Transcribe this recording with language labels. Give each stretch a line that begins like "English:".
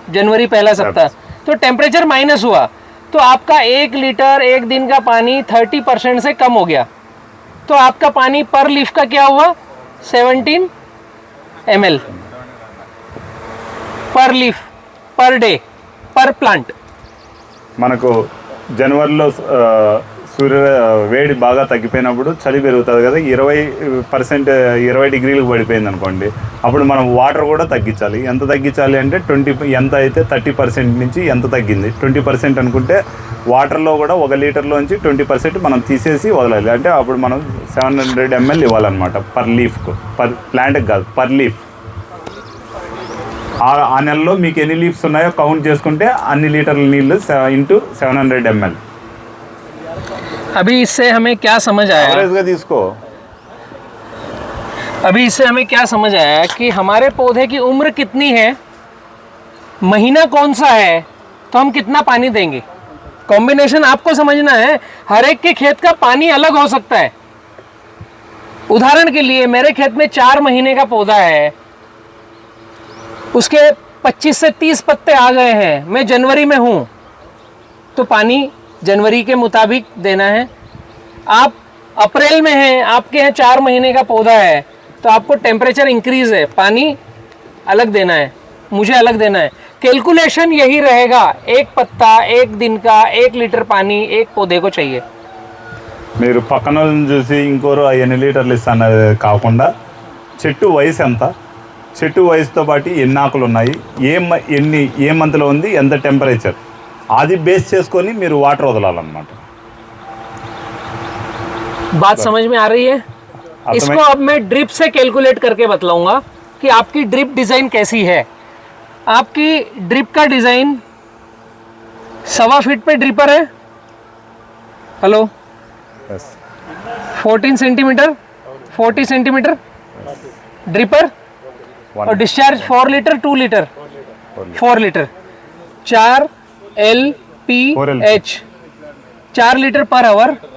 Hindi: जनवरी पहला सप्ताह, तो टेम्परेचर माइनस हुआ, तो आपका 1 लीटर एक दिन का पानी 30% से कम हो गया। तो आपका पानी पर लीफ का क्या हुआ, 17 ml पर लीफ पर डे पर प्लांट।
Telugu: మనకు జనవరిలో సూర్య వేడి బాగా తగ్గిపోయినప్పుడు చలి పెరుగుతుంది కదా, 20 డిగ్రీలకు పడిపోయింది అనుకోండి, అప్పుడు మనం వాటర్ కూడా తగ్గించాలి। ఎంత తగ్గించాలి అంటే 20 ఎంత అయితే 30% నుంచి ఎంత తగ్గింది 20% అనుకుంటే వాటర్లో కూడా 1 లీటర్లోంచి 20% మనం తీసేసి వదలాలి। అంటే అప్పుడు మనం 700 ml ఇవ్వాలన్నమాట పర్ లీఫ్కు, పర్ ప్లాంట్కి కాదు, పర్ లీఫ్। ఆ నెలలో మీకు ఎన్ని లీవ్స్ ఉన్నాయో కౌంట్ చేసుకుంటే అన్ని లీటర్ల నీళ్ళు ఇంటూ 700 ml।
Hindi: अभी इससे हमें क्या समझ आया, एवरेज का
Telugu: తీసుకో।
Hindi: अभी इससे हमें क्या समझ आया कि हमारे पौधे की उम्र कितनी है, महीना कौन सा है, तो हम कितना पानी देंगे। कॉम्बिनेशन आपको समझना है, हर एक के खेत का पानी अलग हो सकता है। उदाहरण के लिए मेरे खेत में 4 महीने का पौधा है, उसके 25 से 30 पत्ते आ गए हैं, मैं जनवरी में हूँ, तो पानी जनवरी के मुताबिक देना है। आप अप्रैल में हैं, आपके यहाँ 4 महीने का पौधा है, तो आपको टेम्परेचर इंक्रीज है, पानी अलग देना है, मुझे अलग देना है। कैलकुलेशन यही रहेगा, एक पत्ता एक दिन का 1 लीटर पानी एक पौधे को चाहिए।
Telugu: మీరు పక్కన చూసి ఇంకోరు ఎన్ని లీటర్లు ఇస్తానది కాకుండా చెట్టు వయసు ఎంత, చెట్టు వయసుతో పాటు ఎన్ని ఆకులు ఉన్నాయి, ఏ మంత్లో ఉంది, ఎంత టెంపరేచర్, అది బేస్ చేసుకొని మీరు వాటర్ వదలాలన్నమాట।
Hindi: बात समझ में आ रही है। इसको अब मैं ड्रिप से कैलकुलेट करके बतलाऊंगा कि आपकी ड्रिप डिज़ाइन कैसी है। आपकी ड्रिप का डिज़ाइन 1.25 फीट पे ड्रिपर है, हेलो, 14 सेंटीमीटर 40 सेंटीमीटर ड्रिपर, और discharge 4 litre 2 litre 4 litre 4 LPH 4 litre per hour.